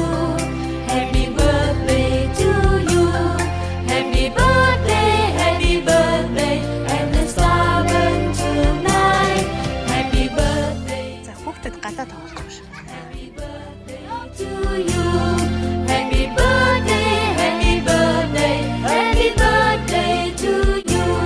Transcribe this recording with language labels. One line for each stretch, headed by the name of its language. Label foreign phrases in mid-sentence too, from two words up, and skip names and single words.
English: Happy birthday to you. Happy birthday, and the star burn tonight. Happy birthday
Mongolian: За хүүхдүүд гадаа тоглож байгаа шүү.
English: to you. Happy birthday, happy birthday, happy birthday to you.